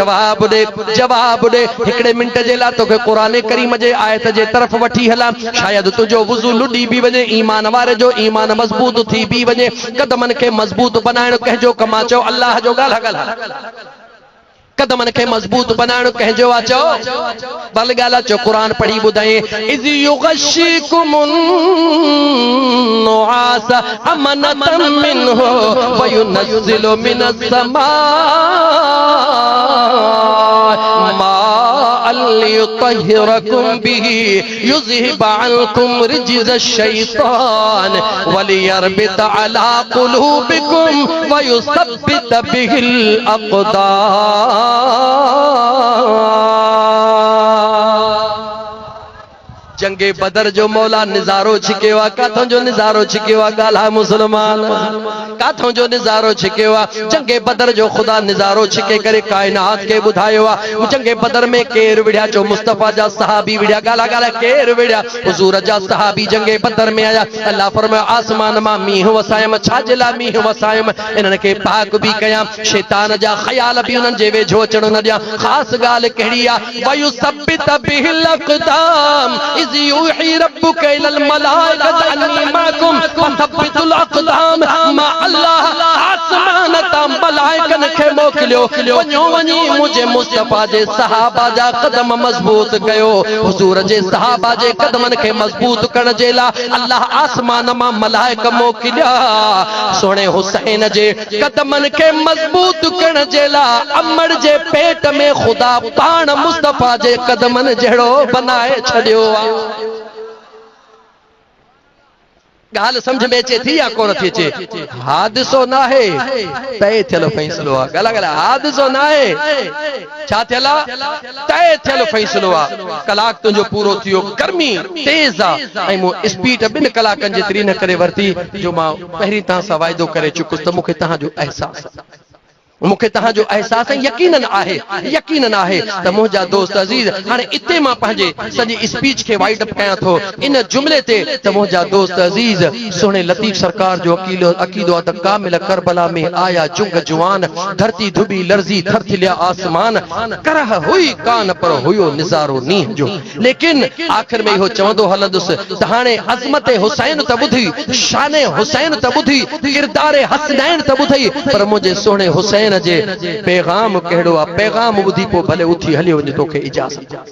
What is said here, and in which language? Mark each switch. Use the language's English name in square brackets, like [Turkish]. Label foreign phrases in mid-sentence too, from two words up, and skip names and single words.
[Sindhi] जवाब ॾे हिकिड़े मिंट जे लाइ तोखे क़ुरान करीम जे आयत जे तरफ़ वठी हलां शायदि तुंहिंजो वुज़ू लुॾी बि वञे ईमान वारे जो ईमान मज़बूत थी बि वञे। कदमनि खे मज़बूत बनाइण कंहिंजो कमु आहे? चओ अल्लाह जो ॻाल्हि कदमनि खे मज़बूत बनाइण कंहिंजो आहे? चओ भल ॻाल्हि आहे। [Arabic] चो क़ुरान पढ़ी ॿुधाए إذ يغشيكم النعاس أمنة منه و ينزل من السماء ماء ليطهركم به يذهب عنكم رجز الشيطان و ليربط على قلوبكم و يثبت به الأقدام. [Sindhi] जंगे बदर जो मौला निजारो छिकेवा काथों जो निजारो छिकेवा गाला मुसलमान काथों जो निजारो छिकेवा जंगे बदर जो खुदा निजारो छिके करे कायनात के बुधायो जंगे बदर में केर विड़िया जो मुस्तफा जा सहाबी विड़िया गाला गाला केर विड़िया हुजूर जा सहाबी जंगे बदर में आया अल्लाह फरमाया आसमान मा मीह वसायम छाजला मीह वसायम इनन के पाक भी कया शैतान जा ख्याल भी उनन जे वेझो अचणो न दिया खास गाल कहिड़ी आ [Arabic] ويثبت به الأقدام إذ يوحي ربك إلى الملائكة أني معكم فثبتوا الأقدام [Sindhi] मा अल्लाह आसमान ता मलाइकन खे मोकिलियो वञो वञी मुझे मुस्तफा जे सहाबा जा कदम मजबूत कयो हुजूर जे सहाबा जे कदमन खे मजबूत करण जे ला अल्लाह आसमान मा मलाइक मोकिलिया सोने हुसैन जे कदमन खे मजबूत करण जे ला अमर जे पेट में खुदा पाण मुस्तफा जे कदमन जहिड़ो बनाए छॾियो गाल समझ में अचे थी या कोन थी अचे हादिसो ना है तय थियल फैसलो आ गला गला हादिसो ना है छा थियल तय थियल फैसलो आ कलाक तुंजो पूरो थियो गर्मी तेज आ ऐं मो स्पीड 2 कलाकनि जेतरी न करे वरती जो मां पहिरीं तां सां वाइदो करे चुकुस त मूंखे तहां जो एहसास मूंखे तहां जो एहसास यकीनन आहे त मुंहिंजा दोस्त अज़ीज हाणे इते मां पंहिंजे सॼी स्पीच खे वाइड अप कयां थो इन जुमले ते त मुंहिंजा दोस्त अज़ीज सुहिणे लतीफ़ सरकार जो अकीदो आहे त कामिल करबला में आया जुग जुवान धरती धुबी लर्ज़ी थरथिलिया आसमान करह हुई कान पर हुयो निज़ारो नींह जो लेकिन आख़िर में इहो चवंदो हलंदुसि त हाणे अज़मत हुसैन त ॿुधी शान हुसैन त ॿुधी किरदार हसनैन त ॿुधी पर मुंहिंजे सुहिणे हुसैन जे पैगाम कहिड़ो आहे पैगाम ॿुधी पोइ भले उथी हली वञे तोखे इजाज़त